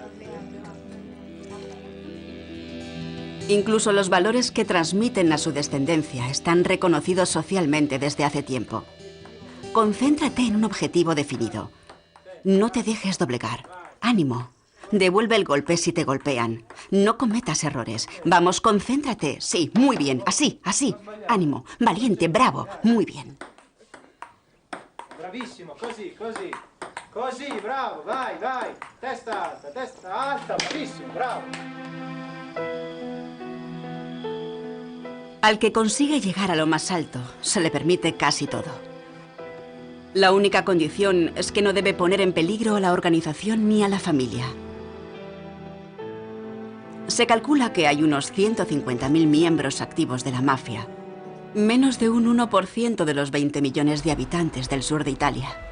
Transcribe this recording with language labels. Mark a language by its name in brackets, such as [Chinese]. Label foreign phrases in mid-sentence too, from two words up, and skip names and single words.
[Spanish] Incluso los valores que transmiten a su descendencia están reconocidos socialmente desde hace tiempo. Concéntrate en un objetivo definido. No te dejes doblegar. ¡Ánimo! Devuelve el golpe si te golpean. No cometas errores. Vamos, concéntrate. Sí, muy bien. Así, así. ¡Ánimo! Valiente, bravo. Muy bien. [Italian] Bravissimo, così, così. Così, bravo, vai, vai. Testa alta, bravissimo, bravo. [Spanish] Al que consigue llegar a lo más alto, se le permite casi todo. La única condición es que no debe poner en peligro a la organización ni a la familia. Se calcula que hay unos 150.000 miembros activos de la mafia, menos de un 1% de los 20 millones de habitantes del sur de Italia.